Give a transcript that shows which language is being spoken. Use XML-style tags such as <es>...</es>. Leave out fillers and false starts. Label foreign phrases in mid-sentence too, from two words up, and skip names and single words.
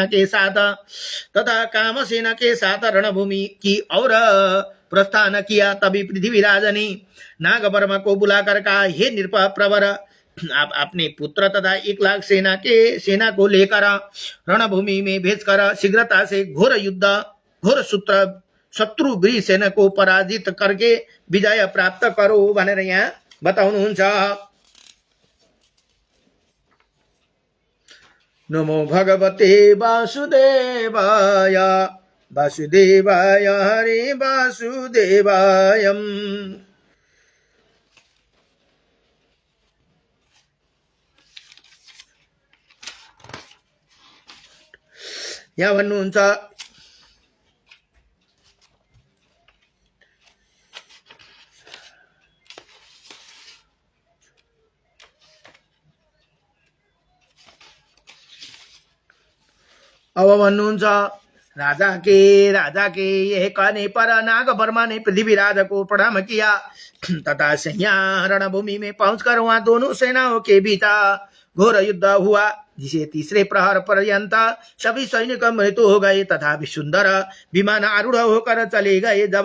<hi>के साथ तथा कामसेना के साथ रणभूमि की और प्रस्थान किया, तभी पृथ्वीराज ने नागवर्मा को बुलाकर कहा, हे नृप प्रवर, आप अपने पुत्र तथा 1 लाख सेना को लेकर रणभूमि में भेजकर शीघ्रता से घोर शत्रु वीरसेना को पराजित करके विजय प्राप्त करो</hi> <ne>भनेर यहाँ बताउनुहुन्छ।</ne> <sa>नमो भगवते वासुदेवाय वासुदेवाय हरे वासुदेवायम।</sa> <ne>यहाँ भन्नुहुन्छ, अब भन्नुहुन्छ,</ne> <hi>राजा के यह कहने पर नागवर्मा ने पृथ्वीराज को प्रणाम किया तथा सैया रणभूमि में पहुंचकर वहां दोनों सेनाओं के बीच घोर युद्ध हुआ, जिसे तीसरे प्रहर पर्यंत सभी सैनिक मृत्यु हो गए तथा सुंदर विमान आरूढ़ होकर चले गए।</hi>